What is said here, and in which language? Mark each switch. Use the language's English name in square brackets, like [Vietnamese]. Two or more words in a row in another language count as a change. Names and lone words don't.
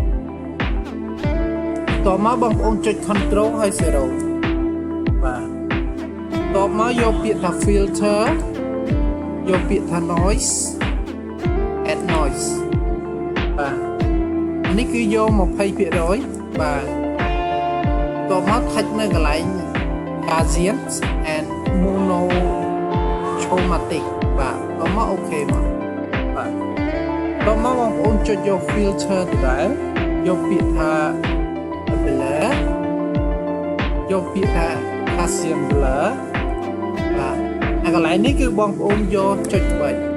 [Khmer] តបមកបងប្អូនចុច control ហើយ 0 បាទតបមកយកពាក្យថា filter យក ពាក្យថា noise [English] add noise [Khmer] បាទនេះគឺយក 20% បាទតបមក touch នៅកន្លែង [English] Gaussian and monochromatic [Khmer] បាទតបមក OK មកបាទតបមកបងប្អូនចុចយក filter ទៅដែរយកពាក្យថា blur យកពាក្យថា [English] Gaussian blur [Khmer] បាទអាកន្លែងនេះគឺបងប្អូនយកចុច3បាទ